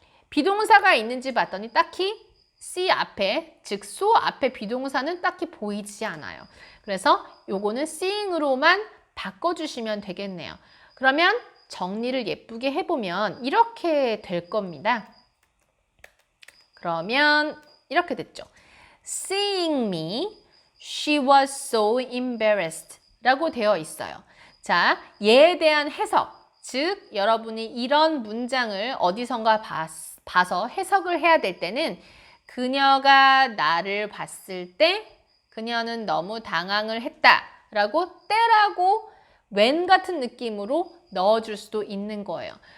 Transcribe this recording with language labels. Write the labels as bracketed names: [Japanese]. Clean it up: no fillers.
[Korean] 비동사가 있는지 봤더니 딱히 see 앞에, 즉 so 앞에 비동사는 딱히 보이지 않아요. 그래서 요거는 seeing으로만 바꿔주시면 되겠네요. 그러면 정리를 예쁘게 해보면 이렇게 될 겁니다. 그러면 이렇게 됐죠. [English] Seeing me, she was so embarrassed [Korean] 라고 되어 있어요. 자, 얘에 대한 해석, 즉 여러분이 이런 문장을 어디선가 봐서 해석을 해야 될 때는 그녀가 나를 봤을 때 그녀는 너무 당황을 했다 라고 때라고 when 같은 느낌으로 넣어줄 수도 있는 거예요.